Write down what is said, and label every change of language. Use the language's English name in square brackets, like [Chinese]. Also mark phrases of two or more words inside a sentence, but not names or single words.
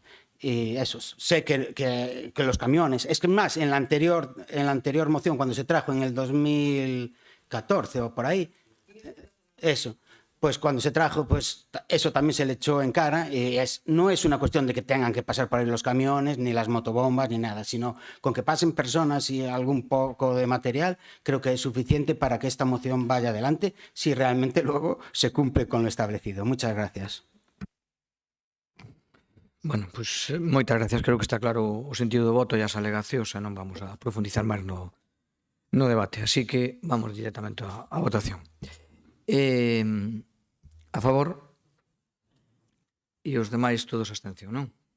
[Spanish] Y eso, sé que los camiones, es que más, en la anterior moción, cuando se trajo en el 2014 o por ahí, eso, pues cuando se trajo, pues eso también se le echó en cara y no es una cuestión de que tengan que pasar por ahí los camiones, ni las motobombas, ni nada, sino con que pasen personas y algún poco de material, creo que es suficiente para que esta moción vaya adelante si realmente luego se cumple con lo establecido. Muchas gracias. [Galician] Bueno, pois moitas gracias. Creo que está claro o sentido do voto e as alegacións e non vamos a profundizar máis no debate. Así que vamos directamente á votación. A favor e os demais todos abstención, non?